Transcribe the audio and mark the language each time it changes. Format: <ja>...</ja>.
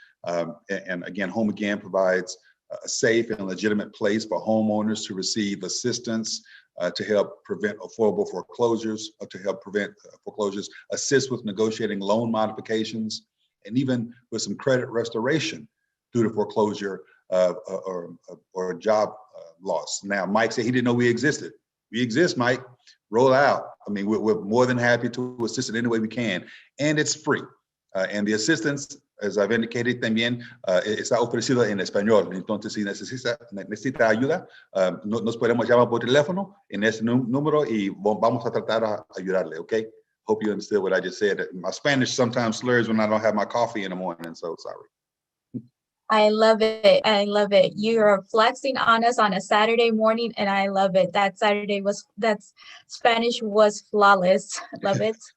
<en>And again, Home Again provides a safe and legitimate place for homeowners to receive assistance to help prevent affordable foreclosures, assist with negotiating loan modifications, and even with some credit restoration due to foreclosure or job loss. Now, Mike said he didn't know we existed. We exist, Mike. Roll out. I mean, we're more than happy to assist in any way we can, and it's free. And the assistance, as I've indicated</en> <es>también, está ofrecido en español. Entonces, si necesita ayuda, nos podemos llamar por teléfono en ese número y vamos a tratar de ayudarle, okay?</es> <en>Hope you understood what I just said. My Spanish sometimes slurs when I don't have my coffee in the morning, so sorry. I love it. I love it. You are flexing on us on a Saturday morning, and I love it. That Spanish was flawless. Love it.</en>